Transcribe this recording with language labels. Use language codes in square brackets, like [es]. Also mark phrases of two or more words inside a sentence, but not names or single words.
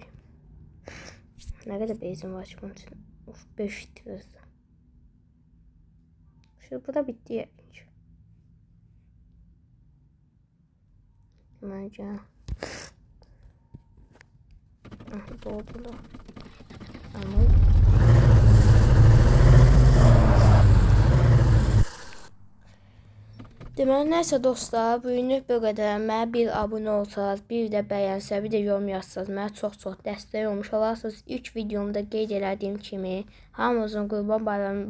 [tr] Ne kadar benzin var ki bunun için? 5 litresi. Şimdi bu da bitti yani. Bence. Doldu da. [az] Ama deməli, nəsə dostlar, bugünlük bu qədər. Mənə bir abunə olsanız, bir də bəyənsə, bir də yorum yazsanız, mənə çox dəstək olmuş olarsınız. İlk videomda qeyd elədiyim kimi, hamınızın Qurban Bayramı mübarək.